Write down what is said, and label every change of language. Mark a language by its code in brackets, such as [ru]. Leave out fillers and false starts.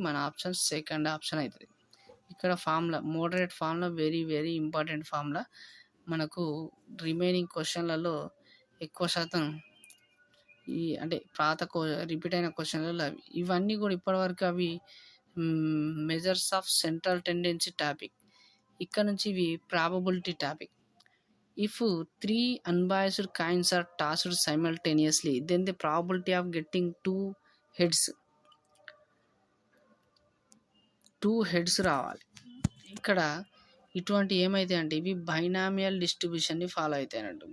[te] మన option second option అవుతుంది. ఇక్కడ formula moderate formula very very important formula. మనకు రిమైనింగ్ క్వశ్చన్లలో ఎక్కువ శాతం అంటే రిపీట్ అయిన క్వశ్చన్లలో ఇవన్నీ కూడా ఇప్పటివరకు అవి measures of central tendency topic. ఇక్కడ నుంచి ఇవి probability topic. [en] If 3 unbiased coins are tossed simultaneously, then the probability of getting two heads [te] రావాలి. ఇక్కడ ఇటువంటి ఏమైతే అంటే ఇవి బైనామియల్ డిస్ట్రిబ్యూషన్ని ఫాలో అవుతాయి అన్నట్టు.